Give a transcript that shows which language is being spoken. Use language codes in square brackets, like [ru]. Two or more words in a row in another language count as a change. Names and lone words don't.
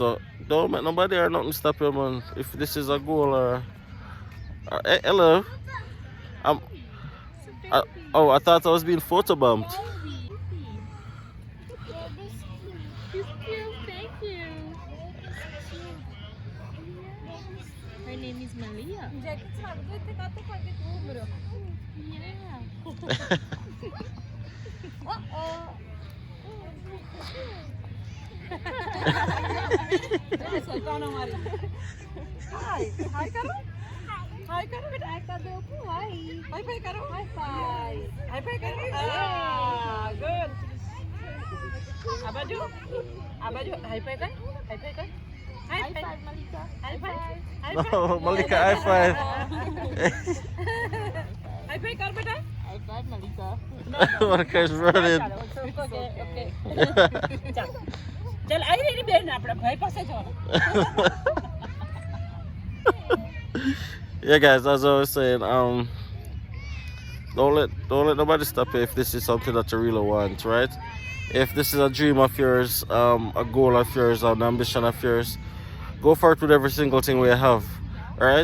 [en] So don't make nobody or nothing stop you, man. If this is a goal or hey, hello. Oh, I thought I was being photobombed. Her name is Malia. Yeah. Hi. [hi] Hi karo. Hi karo beta. Hi karo. Hi. [en] Hi bye [hi] karo. [en] Hi bye. Hi bye karo. Ah, good. [hi] Abaju. Abaju. Hi bye kan? Hi bye kan? [en] High five, Malika. High five. No, Malika, high five. [hi] High five kar beta. [en] High five, Malika. Malika is running. Okay. [hi] चल आई नहीं बेन अपना भाई पास जाओ. [en] Yeah, guys, as I was saying, don't let nobody stop you if this is something that you really want, right? If this is a dream of yours, a goal of yours, an ambition of yours, go for it with every single thing we have, right?